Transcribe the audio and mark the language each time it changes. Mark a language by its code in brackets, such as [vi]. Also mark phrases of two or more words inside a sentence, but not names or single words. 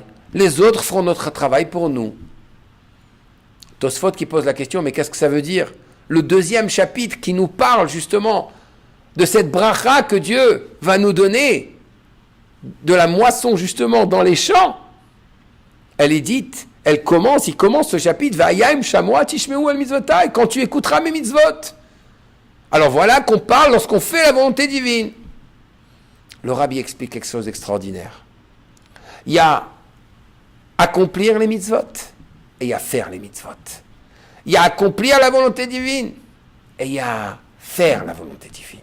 [fr] Les autres feront notre travail pour nous. Tosfot qui pose la question, mais qu'est-ce que ça veut dire? Le deuxième chapitre qui nous parle justement de cette bracha que Dieu va nous donner, de la moisson justement dans les champs, elle est dite, il commence ce chapitre, [he] ואם שמוע תשמעו אל מצוותי, [fr] quand tu écouteras mes mitzvot. Alors voilà qu'on parle lorsqu'on fait la volonté divine. Le Rabbi explique quelque chose d'extraordinaire. Il y a accomplir les mitzvot et il y a faire les mitzvot. Il y a accomplir la volonté divine et il y a faire la volonté divine.